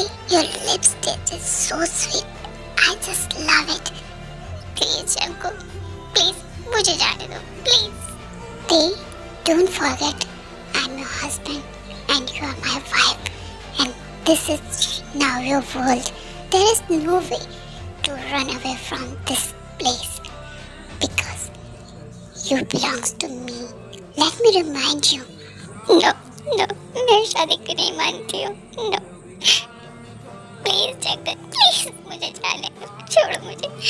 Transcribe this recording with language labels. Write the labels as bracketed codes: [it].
[en] Your lipstick is so sweet. I just love it. [hi] Please, Jungkook, please मुझे जाने दो, please. [en] They don't forget I'm your husband and you are my wife, and this is now your world. There is no way to run away from this place because you belongs to me. Let me remind you. [hi] No, मैं शादी को नहीं मानती हूँ। No. Please jungle, please मुझे जाने दो, छोड़ो मुझे।